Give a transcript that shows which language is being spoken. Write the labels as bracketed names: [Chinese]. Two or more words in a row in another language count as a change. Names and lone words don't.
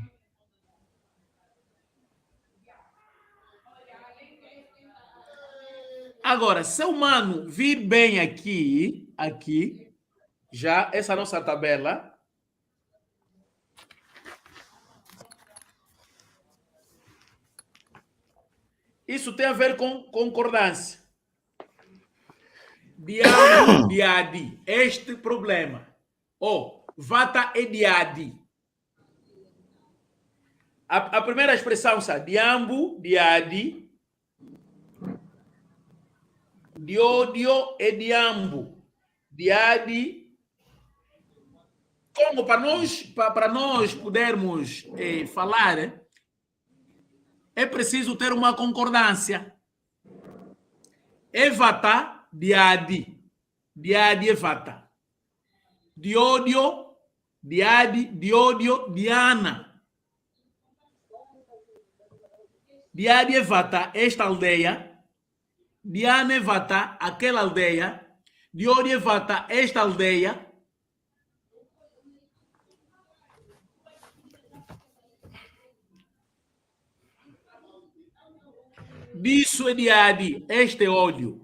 [Portuguese] Agora, se o humano vir bem aqui, já essa nossa tabela, isso tem a ver com concordância. [Kongo] Diabo, diadi, [Portuguese] este problema. [Kongo] Vata e diadi. [Portuguese] A primeira expressão é [Kongo] diambo, diadi, diodio [Portuguese] e diambo. [Kongo] Diadi. [Portuguese] Como para nós podermos falar, é preciso ter uma concordância. [Kongo] Evata, diadi. Diadi, evata. Diodio, diadi, diodio, diana. Diadi, evata, [Portuguese] esta aldeia. [Kongo] Diana, evata, [Portuguese] aquela aldeia. [Kongo] Diodio, evata, [Portuguese] esta aldeia. Disso é diadi, este óleo.